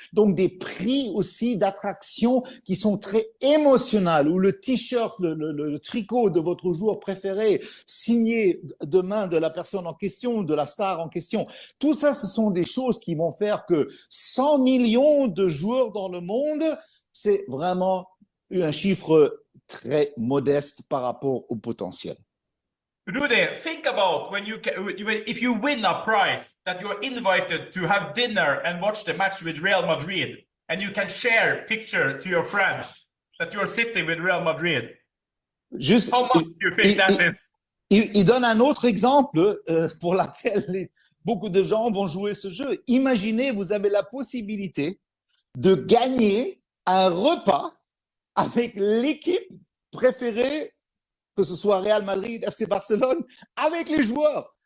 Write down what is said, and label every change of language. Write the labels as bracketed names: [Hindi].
[French] Donc des prix aussi d'attraction qui sont très émotionnels, ou le t-shirt, le tricot de votre joueur préféré signé de main de la personne en question, de la star en question. Tout ça, ce sont des choses qui vont faire que 100 millions de joueurs dans le monde, c'est vraiment un chiffre très modeste par rapport au potentiel. [English] Rudy, think about if you win a prize that you're invited to have dinner and watch the match with Real Madrid, and you can share picture to your friends that you're sitting with Real Madrid. [French] Juste, [English] How much do you think that is? [French] Il donne un autre exemple pour lequel beaucoup de gens vont jouer ce jeu. Imaginez, vous avez la possibilité de gagner un repas avec l'équipe préférée, que ce soit Real Madrid, FC Barcelone, avec les joueurs.